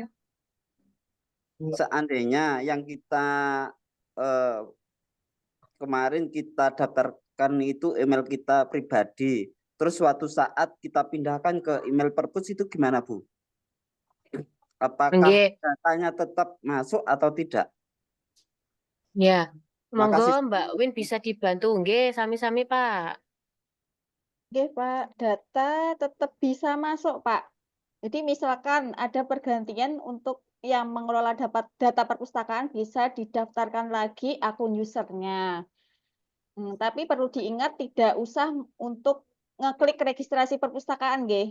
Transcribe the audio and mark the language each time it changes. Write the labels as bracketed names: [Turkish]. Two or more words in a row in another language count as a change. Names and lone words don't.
[Indonesian] Seandainya yang kita kemarin kita daftarkan itu email kita pribadi, terus suatu saat kita pindahkan ke email perpus itu gimana, Bu? Apakah Nggih. datanya tetap masuk atau tidak? Ya. Monggo Makasih. Mbak Win bisa dibantu [Javanese] nggih sami-sami, [Indonesian] Pak. Nggih, Pak, data tetap bisa masuk, Pak. Jadi misalkan ada pergantian untuk yang mengelola data perpustakaan bisa didaftarkan lagi akun usernya. Tapi perlu diingat tidak usah untuk ngeklik registrasi perpustakaan, nggih.